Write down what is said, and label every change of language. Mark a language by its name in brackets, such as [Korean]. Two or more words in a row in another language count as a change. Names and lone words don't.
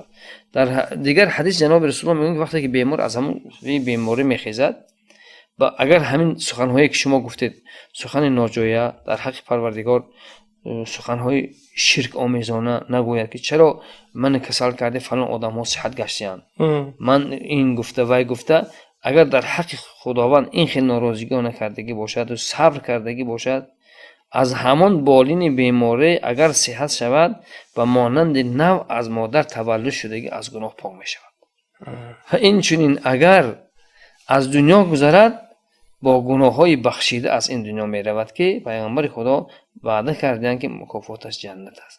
[Tajik] дар дигар ҳадис ҷаноби расулуллоҳ мегӯянд ки вақте ки бемор аз ҳамон беморӣ мехезад, агар ҳамин суханҳое ки шумо гуфтед сухани ноҷоя дар ҳаққи парвардигор, суханҳои ширкомезона нагӯяд ки чаро ман касал карде фалон одамҳо сиҳат гаштиянд, ман ин гуфта вай гуфта, агар дар ҳаққи худованд ин хел норозигиҳо накардагӣ бошаду сабр кардагӣ бошад, [Persian] از همان بالین بیماری اگر صحت شود و مانند نو از مادر تولد شدگی از گناه پاک می شود. و این چنین اگر از دنیا گذرد با گناه های بخشیده از این دنیا می رود که پیامبر خدا وعده کردند که مکافاتش جنت است.